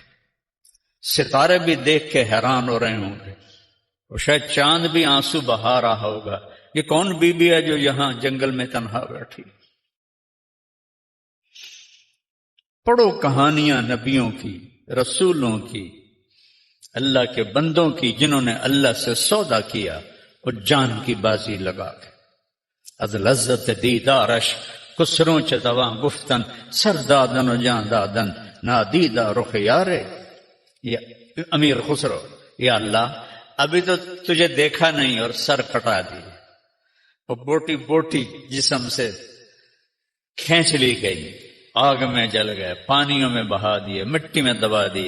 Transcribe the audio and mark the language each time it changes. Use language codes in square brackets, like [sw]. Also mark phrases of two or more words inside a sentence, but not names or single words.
[ur] ستارے بھی دیکھ کے حیران ہو رہے ہوں گے، اور شاید چاند بھی آنسو بہا رہا ہوگا، یہ کون بی بی ہے جو یہاں جنگل میں تنہا بیٹھی۔ پڑھو کہانیاں نبیوں کی، رسولوں کی، اللہ کے بندوں کی جنہوں نے اللہ سے سودا کیا اور جان کی بازی لگا کے۔ [fa] از لذت دیدارش کسروں چتواں گفتن، سر دادن و جان دادن نادیدہ رخ یارے۔ [ur] یہ امیر خسرو، یا اللہ ابھی تو تجھے دیکھا نہیں اور سر کٹا دی، اور بوٹی بوٹی جسم سے کھینچ لی گئی، آگ میں جل گئے، پانیوں میں بہا دیے، مٹی میں دبا دیے۔